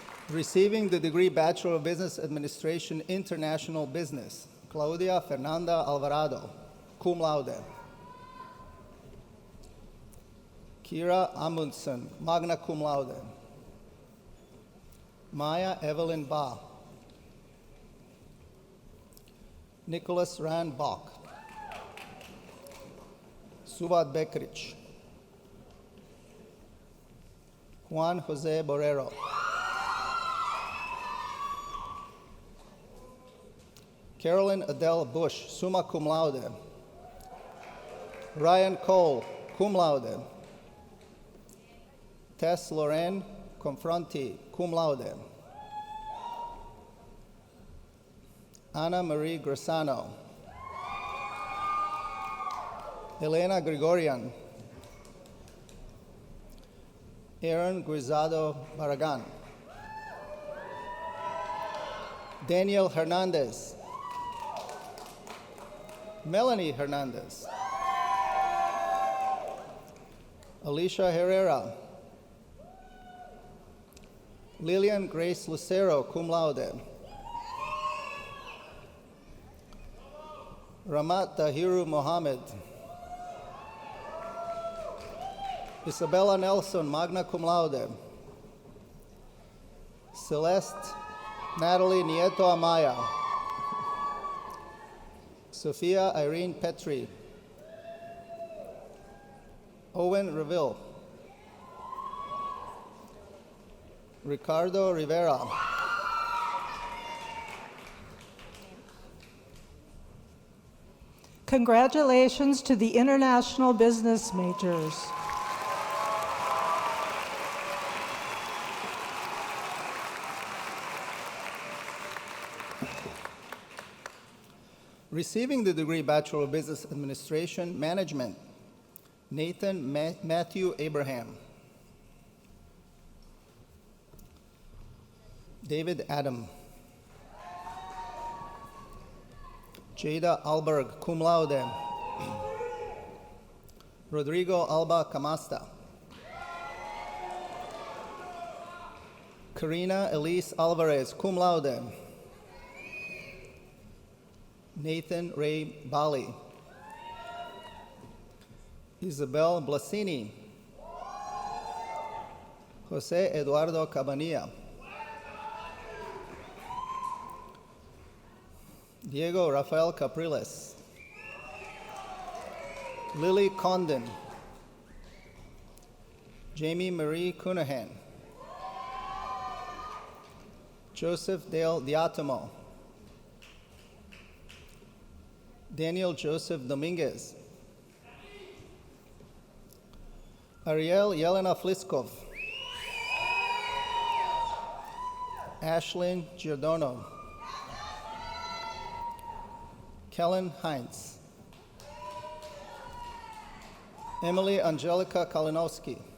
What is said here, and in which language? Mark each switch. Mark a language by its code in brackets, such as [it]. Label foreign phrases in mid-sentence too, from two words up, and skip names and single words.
[en] Receiving the degree Bachelor of Business Administration, International Business, Claudia Fernanda Alvarado, [la] cum laude. [en] Kira Amundsen, [la] magna cum laude. [en] Maya Evelyn Ba. Nicholas Rand Bach. Suvad Bekric. Juan Jose Borrero. Carolyn Adele Bush, [la] summa cum laude. [en] Ryan Cole, [la] cum laude. [en] Tess Lorraine Confronti, [la] cum laude. [en] Anna Marie Grisano. Elena Gregorian. Aaron Guizado Barragan. Daniel Hernandez. Melanie Hernandez. Alicia Herrera. Lillian Grace Lucero, [la] cum laude. [en] Ramat Tahiru Mohammed. Isabella Nelson, [la] magna cum laude. [en] Celeste Natalie Nieto Amaya. Sophia Irene Petri. Owen Reville. Ricardo Rivera. Congratulations to the international business majors. Receiving the degree Bachelor of Business Administration, Management, Nathan Matthew Abraham. David Adam. Jada Alberg, [la] cum laude. [en] Rodrigo Alba Camasta. Karina Elise Alvarez, [la] cum laude. [en] Nathan Ray Bali. Isabel Blasini. Jose Eduardo Cabanilla. Diego Rafael Capriles. Lily Condon. Jamie Marie Cunahan. Joseph Dale Diatomo. Daniel Joseph Dominguez. Ariel Yelena Fliskov. Ashlyn Giordano. Kellen Heinz. Emily Angelica Kalinowski.